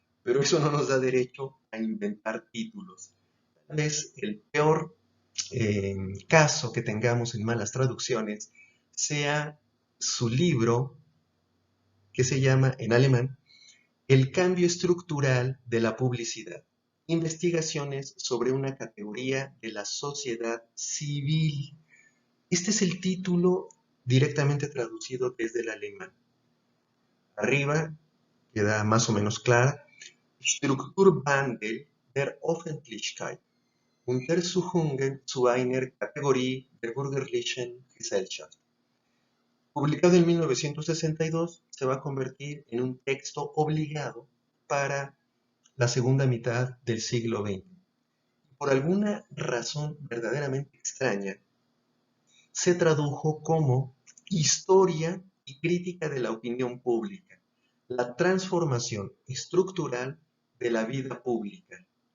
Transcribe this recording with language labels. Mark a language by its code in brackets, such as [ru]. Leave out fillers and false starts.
[es] Pero eso no nos da derecho a inventar títulos. Tal vez el peor caso que tengamos en malas traducciones sea su libro que se llama en alemán El cambio estructural de la publicidad. Investigaciones sobre una categoría de la sociedad civil. Este es el título directamente traducido desde el alemán. Arriba queda más o menos clara. [de] Strukturwandel der Öffentlichkeit. Untersuchungen zu einer Kategorie der bürgerlichen Gesellschaft. [es] Publicado en 1962, se va a convertir en un texto obligado para la segunda mitad del siglo XX. Por alguna razón verdaderamente extraña, se tradujo como Historia y crítica de la opinión pública, la transformación estructural de la vida pública.